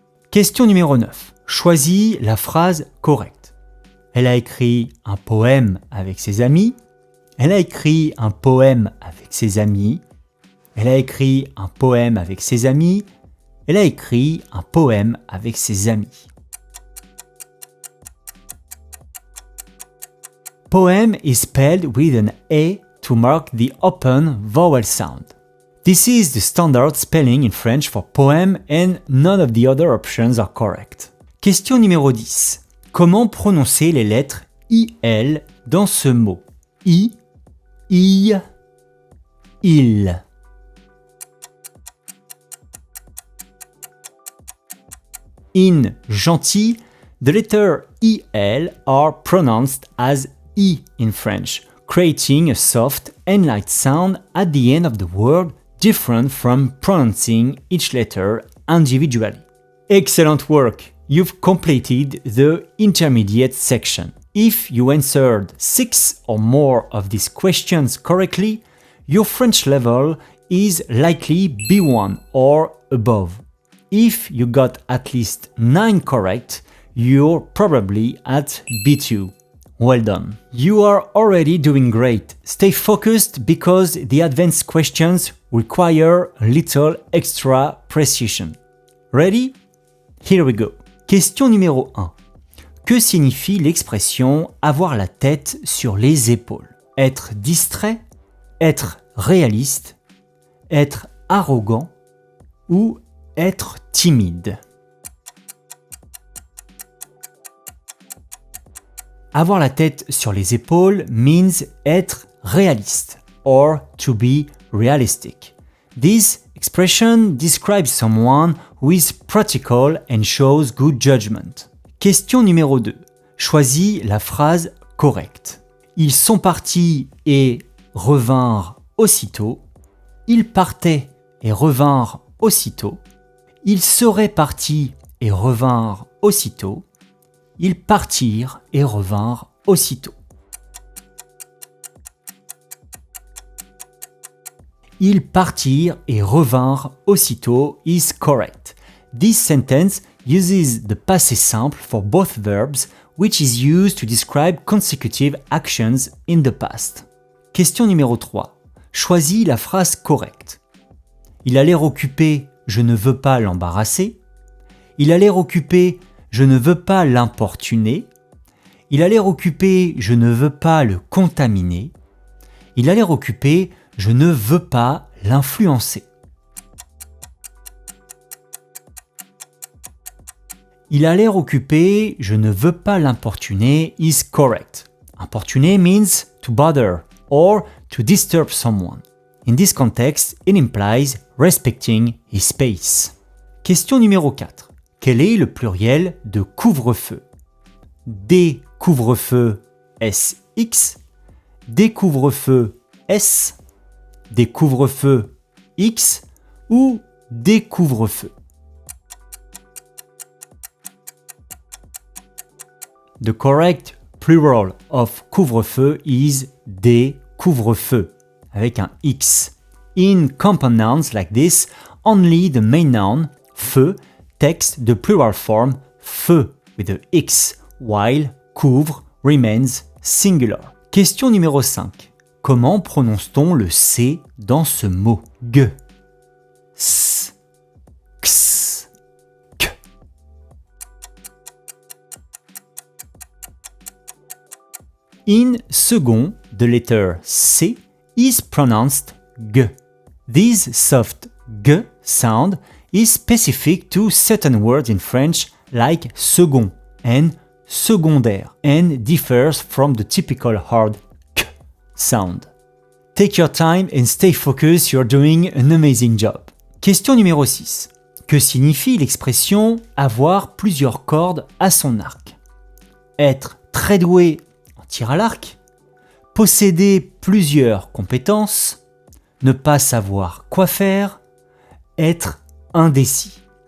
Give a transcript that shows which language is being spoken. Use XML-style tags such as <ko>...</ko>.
<fr>Question numéro 9. Choisis la phrase correcte. Elle a écrit un poème avec ses amis. Elle a écrit un poème avec ses amis. Elle a écrit un poème avec ses amis. Elle a écrit un poème avec ses amis.</fr> <en>Poem is spelled with an A to mark the open vowel sound. This is the standard spelling in French for poem and none of the other options are correct.</en> <fr>Question numéro 10. Comment prononcer les lettres IL dans ce mot? I, il.</fr> <en>In</en> <fr>gentil,</fr> <en>the letter IL are pronounced as I in French, creating a soft and light sound at the end of the word, different from pronouncing each letter individually. Excellent work! You've completed the intermediate section. If you answered 6 or more of these questions correctly, your French level is likely B1 or above. If you got at least 9 correct, you're probably at B2. Well done. You are already doing great. Stay focused because the advanced questions require a little extra precision. Ready? Here we go.</en> <fr>Question numéro 1. Que signifie l'expression avoir la tête sur les épaules? Être distrait, être réaliste, être arrogant ou être timide? Avoir la tête sur les épaules</fr> <en>means</en> <fr>être réaliste</fr> <en>or to be realistic. This expression describes someone who is practical and shows good judgment.</en> <fr>Question numéro 2. Choisis la phrase correcte. Ils sont partis et revinrent aussitôt. Ils partaient et revinrent aussitôt. Ils seraient partis et revinrent aussitôt. Ils partirent et revinrent aussitôt. Ils partirent et revinrent aussitôt</fr> <en>is correct. This sentence uses the passé simple for both verbs, which is used to describe consecutive actions in the past.</en> <fr>Question numéro 3. Choisis la phrase correcte. Il a l'air occupé, je ne veux pas l'embarrasser. Il a l'air occupé, je ne veux pas l'importuner. Il a l'air occupé, je ne veux pas le contaminer. Il a l'air occupé, je ne veux pas l'influencer. Il a l'air occupé, je ne veux pas l'importuner</fr> <en>is correct. Importuner means to bother or to disturb someone. In this context, it implies respecting his space.</en> <fr>Question numéro 4. Quel est le pluriel de couvre-feu? Des couvre-feu SX, des couvre-feu S, des couvre-feu X ou des couvre-feu?</fr> <en>The correct plural of couvre-feu is</en> <fr>des couvre-feu avec un X.</fr> <en>In compound nouns like this, only the main noun, feu, takes the plural form feu with the X, while couvre remains singular.</en> <fr>Question numéro 5. Comment prononce-t-on le C dans ce mot? G, S, X, K.</fr> <en>In second, the letter C is pronounced G. This soft G sound is specific to certain words in French like second and secondaire and differs from the typical hard K sound. Take your time and stay focused, you're doing an amazing job.</en> <fr>Question numéro 6. Que signifie l'expression avoir plusieurs cordes à son arc? être très doué en tir à l'arc, posséder plusieurs compétences, ne pas savoir quoi faire, être indécis.</fr>